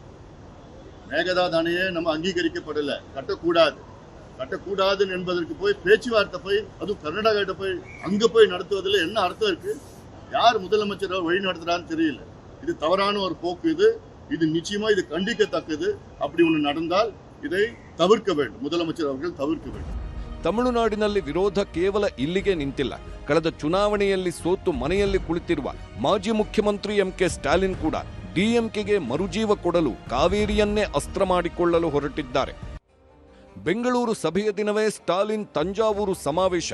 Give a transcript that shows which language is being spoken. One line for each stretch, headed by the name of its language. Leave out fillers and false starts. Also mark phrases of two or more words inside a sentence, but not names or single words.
Tamil: மேகதாது அணையே நம்ம அங்கீகரிக்கப்படல, கட்டக்கூடாது என்பதற்கு போய் பேச்சுவார்த்தை போய், அதுவும் கர்நாடகா போய் அங்க போய் நடத்துவதில் என்ன அர்த்தம் இருக்கு? யார் முதலமைச்சர் வழி நடத்துறான்னு தெரியல. இது தவறான ஒரு போக்கு. இது நிச்சயமா இது கண்டிக்கத்தக்கது. அப்படி ஒன்று நடந்தால் இதை தவிர்க்க வேண்டும், முதலமைச்சர் அவர்கள் தவிர்க்க வேண்டும்.
Kannada: ತಮಿಳುನಾಡಿನಲ್ಲಿ ವಿರೋಧ ಕೇವಲ ಇಲ್ಲಿಗೆ ನಿಂತಿಲ್ಲ. ಕಳೆದ ಚುನಾವಣೆಯಲ್ಲಿ ಸೋತು ಮನೆಯಲ್ಲಿ ಕುಳಿತಿರುವ ಮಾಜಿ ಮುಖ್ಯಮಂತ್ರಿ ಎಂಕೆ ಸ್ಟಾಲಿನ್ ಕೂಡ ಡಿಎಂಕೆಗೆ ಮರುಜೀವ ಕೊಡಲು ಕಾವೇರಿಯನ್ನೇ ಅಸ್ತ್ರ ಮಾಡಿಕೊಳ್ಳಲು ಹೊರಟಿದ್ದಾರೆ. ಬೆಂಗಳೂರು ಸಭೆಯ ದಿನವೇ ಸ್ಟಾಲಿನ್ ತಂಜಾವೂರು ಸಮಾವೇಶ.